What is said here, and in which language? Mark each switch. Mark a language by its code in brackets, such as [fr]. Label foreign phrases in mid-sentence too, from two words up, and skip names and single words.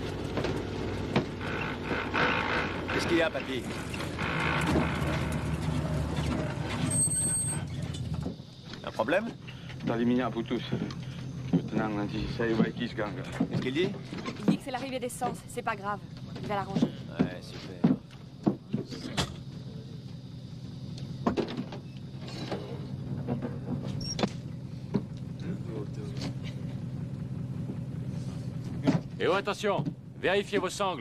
[fr] Qu'est-ce qu'il y a, papy? Un problème? [ms] Tali minyak putus. Tenang, nanti saya baiki sekarang. [fr] Qu'est-ce qu'il dit? Il dit que c'est l'arrivée d'essence. C'est pas grave. Il va l'arranger. Ouais, super. Et oh, attention, vérifiez vos sangles.